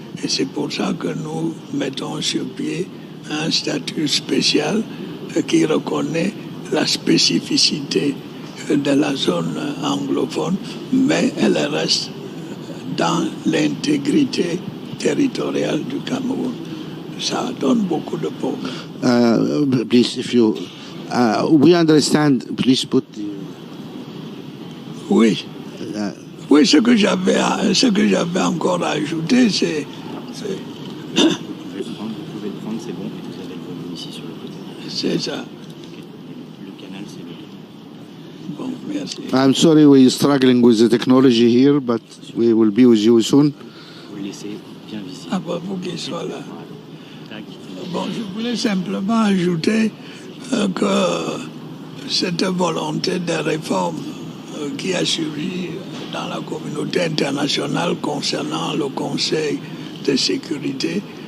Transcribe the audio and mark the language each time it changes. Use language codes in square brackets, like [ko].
[fr] Et c'est pour ça que nous mettons sur pied un statut spécial qui reconnaît la spécificité de la zone anglophone, mais elle reste dans l'intégrité territoriale du Cameroun. Ça donne beaucoup de problèmes. [en] Please, if you, we understand, please put the... [fr] Oui. Oui, ce que j'avais encore à ajouter, c'est... Vous pouvez le prendre, c'est bon, et vous avez le volume ici sur le côté. C'est ça. Le canal, c'est le... Bon, merci. [en] I'm sorry we're struggling with the technology here, but we will be with you soon. [fr] Vous le laissez bien visible. Ah bah, vous qui soit là. Bon, je voulais simplement ajouter que cette volonté de réforme qui a surgi dans la communauté internationale concernant le Conseil de sécurité.